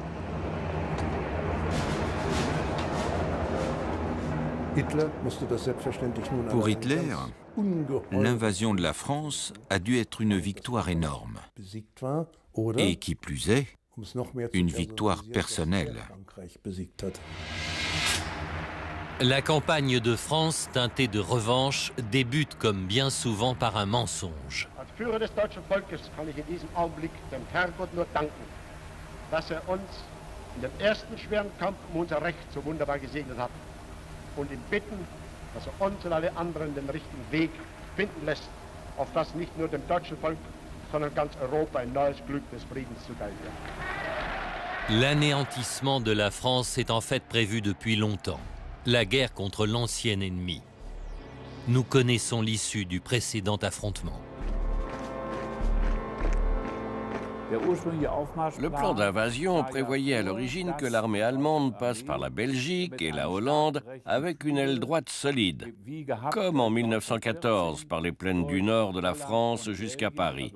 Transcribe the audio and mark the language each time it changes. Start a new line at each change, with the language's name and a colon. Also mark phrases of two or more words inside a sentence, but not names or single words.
French: Pour Hitler, l'invasion de la France a dû être une victoire énorme. Et qui plus est, une victoire personnelle. La campagne de France, teintée de revanche, débute comme bien souvent par un mensonge.
German: Als Führer des deutschen Volkes kann ich in diesem Augenblick dem Herrgott nur danken, dass uns in dem ersten schweren Kampf um unser Recht so wunderbar gesegnet hat. Und ihn bitten, dass uns und alle anderen den richtigen Weg finden lässt, auf das nicht nur dem deutschen Volk, sondern ganz Europa ein neues Glück des Friedens zuteil wird.
French: L'anéantissement de la France est en fait prévu depuis longtemps. La guerre contre l'ancien ennemi. Nous connaissons l'issue du précédent affrontement. Le plan d'invasion prévoyait à l'origine que l'armée allemande passe par la Belgique et la Hollande avec une aile droite solide, comme en 1914 par les plaines du nord de la France jusqu'à Paris.